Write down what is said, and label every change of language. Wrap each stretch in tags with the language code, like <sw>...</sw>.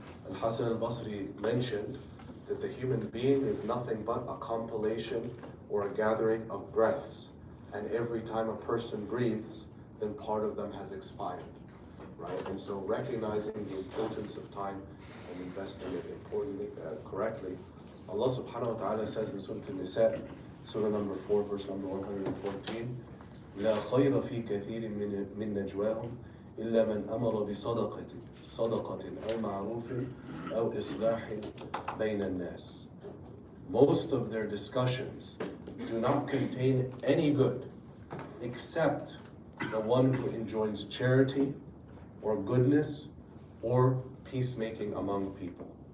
<en>Al-Hasan al-Basri mentioned that the human being is nothing but a compilation or a gathering of breaths. And every time a person breathes, then part of them has expired, right? And so recognizing the importance of time and investing it importantly, correctly. Allah subhanahu wa ta'ala says in Surah An-Nisa, Surah number 4, verse number 114,</en> <ar>لا خير في كثير من نجواهم إلا من أمر بصدقة أو معروف أو إصلاح بين الناس.</ar> <en>Most of their discussions do not contain any good except the one who enjoins charity or goodness or peacemaking among people.</en>